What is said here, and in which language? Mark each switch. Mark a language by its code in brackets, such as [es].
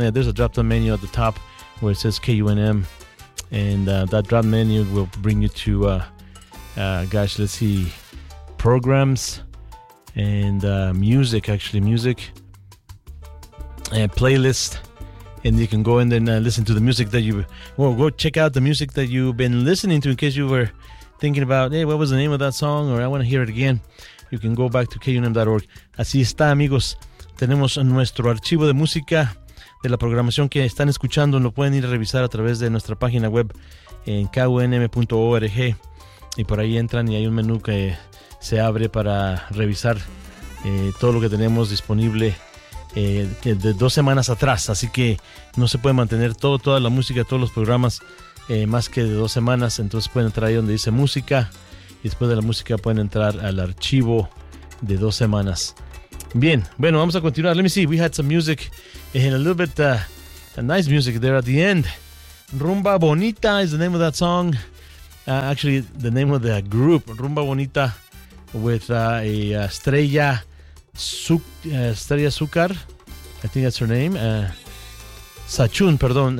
[en] Yeah, there's a drop-down menu at the top where it says KUNM. And that drop menu will bring you to, let's see, programs and music, actually, music and playlist. And you can go in there and listen to the music that you... Well, go check out the music that you've been listening to in case you were thinking about, hey, what was the name of that song, or I want to hear it again. You can go back to KUNM.org. [es] Así está, amigos. Tenemos nuestro archivo de música de la programación que están escuchando. Lo pueden ir a revisar a través de nuestra página web en KUNM.org. Y por ahí entran y hay un menú que se abre para revisar todo lo que tenemos disponible de dos semanas atrás. Así que no se puede mantener toda la música, todos los programas, más que de dos semanas. Entonces pueden entrar ahí donde dice música, y después de la música pueden entrar al archivo de dos semanas. Bien, bueno, vamos a continuar. [en] Let me see, we had some music and a little bit a nice music there at the end. Rumba Bonita is the name of that song. Actually, the name of the group, Rumba Bonita, with Estrella Azúcar, I think that's her name. Sachun, perdón.